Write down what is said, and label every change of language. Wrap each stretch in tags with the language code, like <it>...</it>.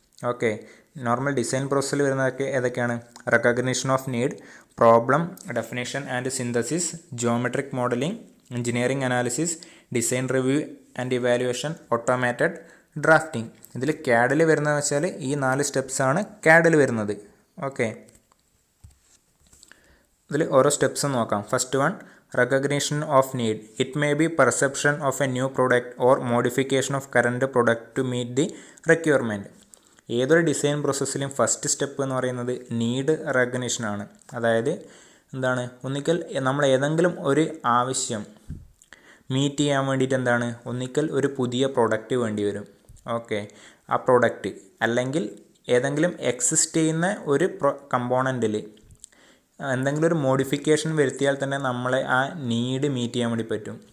<ml>Okay, normal design പ്രോസസ്സിൽ വരുന്നതൊക്കെ ഏതൊക്കെയാണ്? Recognition of need, problem definition and synthesis, geometric modelling, engineering analysis, design review and evaluation, automated drafting. ഇതിൽ CADൽ വരുന്നതെന്ന് വെച്ചാൽ ഈ 4 സ്റ്റെപ്സാണ് CADൽ വരുന്നത്. ഓക്കെ, ഇതിൽ ഓരോ സ്റ്റെപ്സും നോക്കാം. First one,</ml> <en>recognition of need. It may be perception of a new product or modification of current product to meet the requirement.</en> <ml>ഏതൊരു design പ്രോസസ്സിലും first step എന്ന് പറയുന്നത് നീഡ് റെക്കഗ്നിഷൻ ആണ്. അതായത് എന്താണ്? ഒന്നിക്കൽ നമ്മൾ ഏതെങ്കിലും ഒരു ആവശ്യം മീറ്റ് ചെയ്യാൻ വേണ്ടിയിട്ട് എന്താണ്? ഒന്നിക്കൽ ഒരു പുതിയ പ്രൊഡക്റ്റ് വേണ്ടി വരും. ഓക്കെ, ആ പ്രൊഡക്റ്റ് അല്ലെങ്കിൽ ഏതെങ്കിലും എക്സിസ്റ്റ് ചെയ്യുന്ന ഒരു കമ്പോണൻറ്റിൽ എന്തെങ്കിലും ഒരു മോഡിഫിക്കേഷൻ വരുത്തിയാൽ തന്നെ നമ്മളെ ആ നീഡ് മീറ്റ് ചെയ്യാൻ വേണ്ടി പറ്റും.</ml>